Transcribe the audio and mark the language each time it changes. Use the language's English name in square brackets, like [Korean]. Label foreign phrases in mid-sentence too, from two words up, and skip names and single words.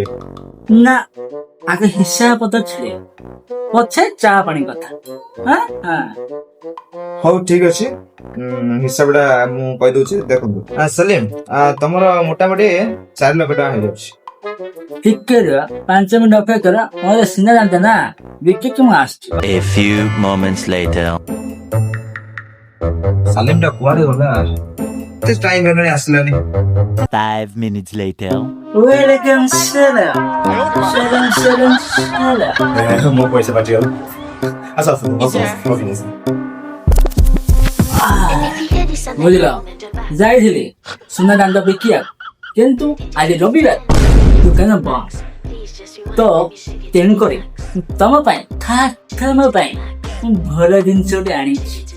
[Odia] ନା ଆଗେ ହିସାବ ପତ୍ର ଛିଡେ ପଛେ ଚା ପାଣି କଥା। ହଉ ଠିକ ଅଛି, ହିସାବଟା ମୁଁ କହିଦଉଛି। ଦେଖନ୍ତୁ ସଲିମ, ତମର ମୋଟାମୋଟି 4 ଲକ୍ଷ ଟଙ୍କା ହେଇଯାଉଛି। ଟିକେ ରୁହ, 5 ମିନିଟ୍ ଅପେକ୍ଷା କର। ମୋର ସିନା ଜାଣିଛ ନା ବିକିକି ମୁଁ ଆସିଛି। [English] A few moments later. [Odia] ସଲିମ ଟା କୁଆଡେ ଗଲା? ଟାଇମ ହେଲାଣି ଆସିଲାନି। [English] 5 minutes later. Welcome salam. Salam. [Odia] ମୋ ପଇସା ପାଚିଗଲା। ଆସ ଆସ ବୁଝିଲ, ଯାଇଥିଲି ସୁନା ଦାଣ୍ଡ ବିକିବାକୁ, କିନ୍ତୁ ଆଜି ରବିବାର ଦୋକାନ ବନ୍ଦ। ତ ତେଣୁକରି ତମ ପାଇଁ ଖାସ୍ ତମ ପାଇଁ ମୁଁ ଭଲ ଜିନିଷ ଗୋଟେ ଆଣିଛି।